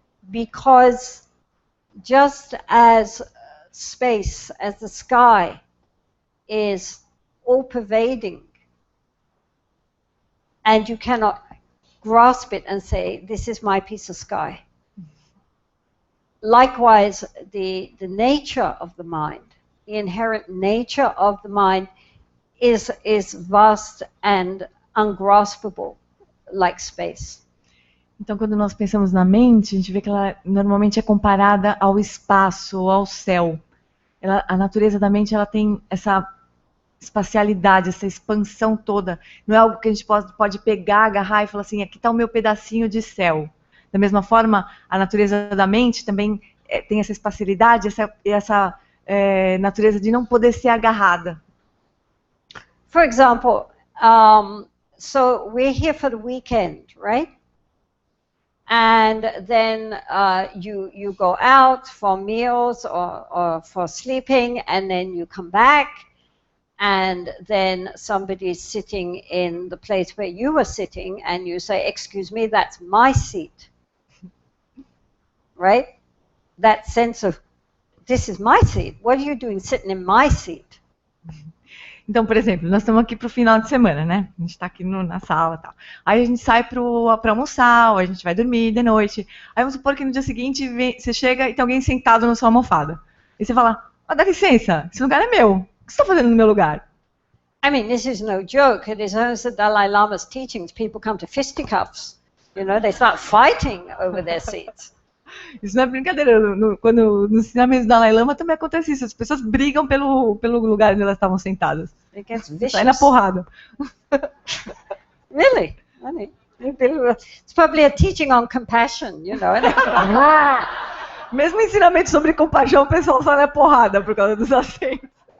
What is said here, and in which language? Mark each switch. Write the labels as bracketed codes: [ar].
[en] Because just as space, as the sky, is all-pervading, and you cannot grasp it and say, this is my piece of sky. Likewise, the nature of the mind, the inherent nature of the mind is vast and ungraspable, like space. [pt] Então, quando nós pensamos na mente, a gente vê que ela normalmente é comparada ao espaço, ao céu. A natureza da mente, ela tem essa espacialidade, essa expansão toda. Não é algo que a gente pode pegar, agarrar e falar assim, aqui está o meu pedacinho de céu. Da mesma forma, a natureza da mente também tem essa espacialidade, essa natureza de não poder ser agarrada. [en] For example, so we're here for the weekend, right? And then you go out for meals or for sleeping, and then you come back, and then somebody is sitting in the place where you were sitting, and you say, excuse me, that's my seat. Right? That sense of, this is my seat. What are you doing sitting in my seat? [pt] Então, por exemplo, nós estamos aqui para o final de semana, né? A gente está aqui na sala e tal. Aí a gente sai para almoçar, ou a gente vai dormir de noite. Aí vamos supor que no dia seguinte você chega e tem alguém sentado na sua almofada. E você fala, dá licença, esse lugar é meu. O que você está fazendo no meu lugar? [en] I mean, this is no joke. It is also the Dalai Lama's teachings. People come to fisticuffs. You know, they start fighting over their seats. [pt] Isso não é brincadeira. Quando no ensinamento do Dalai Lama também acontece isso. As pessoas brigam pelo lugar onde elas estavam sentadas. Sai na porrada. [en] Really? It's probably a teaching on compassion, you know. [pt] Mesmo ensinamento sobre compaixão, o pessoal sai na porrada por causa dos assentos.